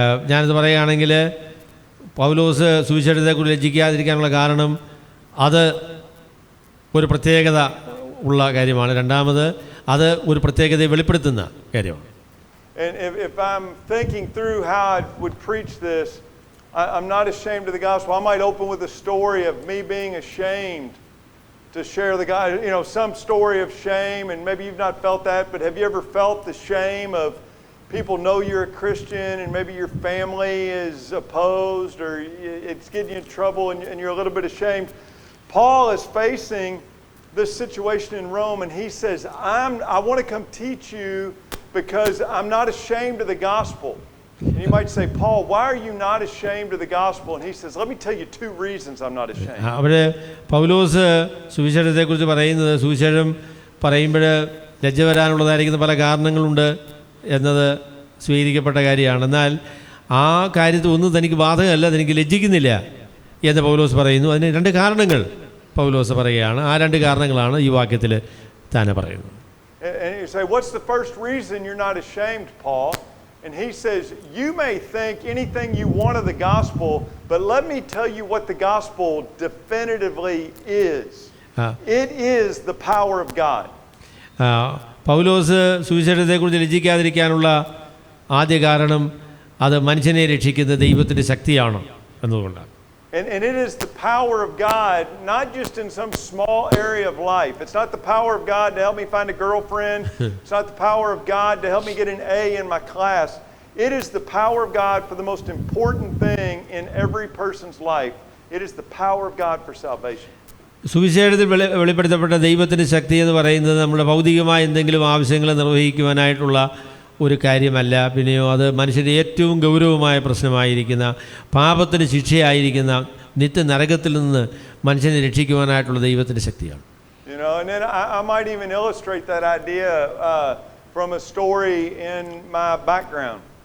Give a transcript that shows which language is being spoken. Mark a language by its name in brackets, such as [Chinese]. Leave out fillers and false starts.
[Malayalam] ഞാനിത് പറയുകയാണെങ്കിൽ പൗലോസ് സുവിശേഷത്തെക്കുറിച്ച് ലജ്ജിക്കാതിരിക്കാനുള്ള കാരണം അത് ഒരു പ്രത്യേകത ഉള്ള കാര്യമാണ്. രണ്ടാമത് അത് ഒരു പ്രത്യേകതയെ വെളിപ്പെടുത്തുന്ന കാര്യമാണ്. [English] And if I'm thinking through how I would preach this, I'm not ashamed of the gospel. I might open with a story of me being ashamed to share the gospel. You know, some story of shame, and maybe you've not felt that, but have you ever felt the shame of people know you're a Christian and maybe your family is opposed or it's getting you in trouble and you're a little bit ashamed? Paul is facing this situation in Rome, and he says, I want to come teach you because I'm not ashamed of the gospel. And you might say, Paul, why are you not ashamed of the gospel? And he says, let me tell you two reasons I'm not ashamed. [Malayalam] അവിടെ പൗലോസ് സുവിശേഷത്തെക്കുറിച്ച് പറയുന്നത്, സുവിശേഷം പറയുമ്പോൾ ലജ്ജ വരാനുള്ളതായിരിക്കുന്ന പല കാരണങ്ങളുണ്ട് എന്നത് സ്വീകരിക്കപ്പെട്ട കാര്യമാണ്. എന്നാൽ ആ കാര്യത്തിൽ ഒന്നും തനിക്ക് ബാധകമല്ല, തനിക്ക് ലജ്ജിക്കുന്നില്ല എന്ന് പൗലോസ് പറയുന്നു. അതിന് രണ്ട് കാരണങ്ങൾ പൗലോസ് പറയുകയാണ്. ആ രണ്ട് കാരണങ്ങളാണ് ഈ വാക്യത്തിൽ തന്നെ പറയുന്നത്. [English] And you say, what's the first reason you're not ashamed, Paul? And he says, you may think anything you want of the gospel, but let me tell you what the gospel definitively is. It is the power of God. [Malayalam] പൗലോസ് സുവിശേഷത്തെക്കുറിച്ച് ലജ്ജിക്കാതിരിക്കാനുള്ള ആദ്യ കാരണം അത് മനുഷ്യനെ രക്ഷിക്കുന്ന ദൈവത്തിൻ്റെ ശക്തിയാണ് എന്നതുകൊണ്ടാണ്. [English] And it is the power of God, not just in some small area of life. It's not the power of God to help me find a girlfriend. It's not the power of God to help me get an A in my class. It is the power of God for the most important thing in every person's life. It is the power of God for salvation. [Malayalam] സുവിശേഷത്തിൽ വെളിപ്പെടുത്തപ്പെട്ട ദൈവത്തിൻ്റെ ശക്തി എന്ന് പറയുന്നത് നമ്മുടെ ഭൗതികമായ എന്തെങ്കിലും ആവശ്യങ്ങൾ നിർവഹിക്കുവാനായിട്ടുള്ള ഒരു കാര്യമല്ല. പിന്നെയോ അത് മനുഷ്യൻ്റെ ഏറ്റവും ഗൗരവമായ പ്രശ്നമായിരിക്കുന്ന പാപത്തിന് ശിക്ഷയായിരിക്കുന്ന നിത്യ നരകത്തിൽ നിന്ന് മനുഷ്യനെ രക്ഷിക്കുവാനായിട്ടുള്ള ദൈവത്തിൻ്റെ ശക്തിയാണ്. [English] You know, and then I might even illustrate that idea from a story in my background.